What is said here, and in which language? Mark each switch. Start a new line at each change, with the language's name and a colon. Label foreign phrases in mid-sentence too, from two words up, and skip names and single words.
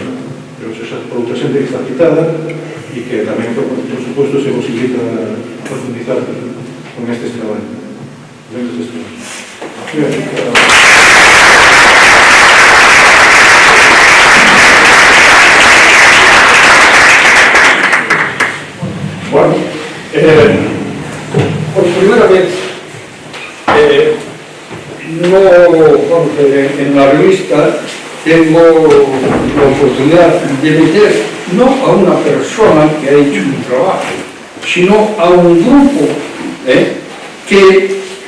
Galician: Pero xa por outra xente que está citada e que tamén, por suposto, se posibilita profundizar con estes traballos.
Spanish: Bueno, por primera vez en la revista tengo la oportunidad de meter no a una persona que ha hecho un trabajo, sino a un grupo que